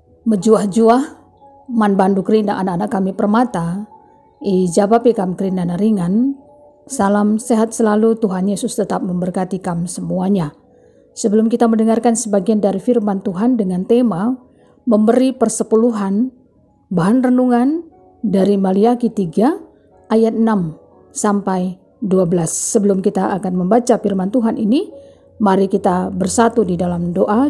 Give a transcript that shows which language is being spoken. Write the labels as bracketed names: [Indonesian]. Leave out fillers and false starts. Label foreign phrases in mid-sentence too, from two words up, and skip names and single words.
[Batak Karo] Mejuah-juah man banduk rinda anak-anak kami permata, ijabapi kam kerindana ringan. [Indonesian] Salam sehat selalu, Tuhan Yesus tetap memberkati kam semuanya. Sebelum kita mendengarkan sebagian dari firman Tuhan dengan tema memberi persepuluhan, bahan renungan dari Maliaki 3 ayat 6 sampai 12. Sebelum kita akan membaca firman Tuhan ini, mari kita bersatu di dalam doa.